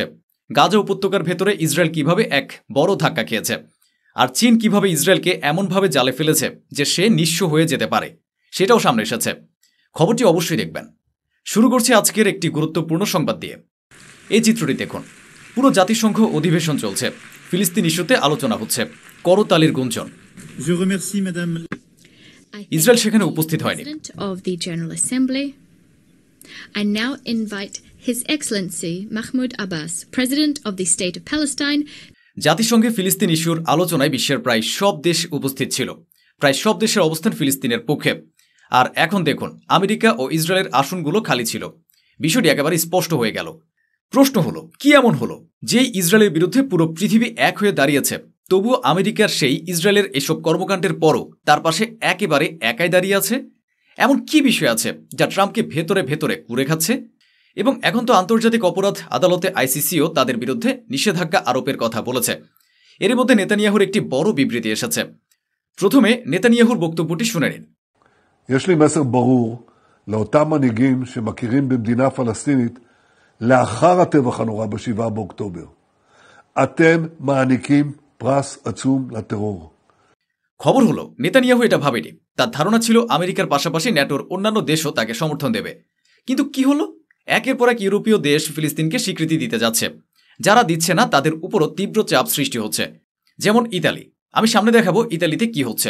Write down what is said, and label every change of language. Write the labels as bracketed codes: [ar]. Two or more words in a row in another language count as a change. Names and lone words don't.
[bn] গাজা উপত্যকার ভেতরে ইসরায়েল কিভাবে এক বড় ধাক্কা খেয়েছে, আর চীন কিভাবে ইসরায়েলকে এমনভাবে জালে ফেলেছে যে সে নিঃস্ব হয়ে যেতে পারে, সেটাও সামনে এসেছে। খবরটি অবশ্যই দেখবেন। শুরু করছি আজকের একটি গুরুত্বপূর্ণ সংবাদ দিয়ে। এই চিত্রটি দেখুন। পুরো জাতিসংঘ অধিবেশন চলছে, ফিলিস্তিন ইস্যুতে আলোচনা হচ্ছে, করতালির গুঞ্জন। ইসরায়েল সেখানে উপস্থিত হয়নি। [en] I now invite His Excellency Mahmoud Abbas, President of the State of Palestine. [bn] জাতিসংঘে ফিলিস্তিন ইস্যুর আলোচনায় বিশ্বের প্রায় সব দেশ উপস্থিত ছিল। প্রায় সব দেশের অবস্থান ফিলিস্তিনের পক্ষে। আর এখন দেখুন, আমেরিকা ও ইসরায়েলের আসনগুলো খালি ছিল। বিষয়টি একেবারে স্পষ্ট হয়ে গেল। প্রশ্ন হলো, কি এমন হলো যেই ইসরায়েলের বিরুদ্ধে পুরো পৃথিবী এক হয়ে দাঁড়িয়েছে, তবুও আমেরিকার সেই ইসরায়েলের এসব কর্মকাণ্ডের পরও তার পাশে একেবারে একাই দাঁড়িয়ে আছে? এমন কি বিষয় আছে যা ট্রাম্পকে ভেতরে ভেতরে কুরে খাচ্ছে? এবং এখন তো আন্তর্জাতিক অপরাধ আদালতে আইসিসিও তাদের বিরুদ্ধে নিষেধাজ্ঞা আরোপের কথা বলেছে। এর মধ্যে নেতানিয়াহুর একটি বড় বিবৃতি এসেছে। প্রথমে নেতানিয়াহুর বক্তব্যটি শুনে নিন। [he] יש לי מסר ברור לאותם מנהיגים שמכירים במדינה פלסטינית לאחר הטבח הנורא ב7 באוקטובר. אתם מעניקים פרס עצום לטרור. [bn] খবর হলো, নেতানিয়াহু এটা ভাবেনি। তার ধারণা ছিল আমেরিকার পাশাপাশি ন্যাটোর অন্যান্য দেশও তাকে সমর্থন দেবে। কিন্তু কি হলো? একের পর এক ইউরোপীয় দেশ ফিলিস্তিনকে স্বীকৃতি দিতে যাচ্ছে। যারা দিচ্ছে না তাদের উপরও তীব্র চাপ সৃষ্টি হচ্ছে। যেমন ইতালি। আমি সামনে দেখাবো ইতালিতে কি হচ্ছে।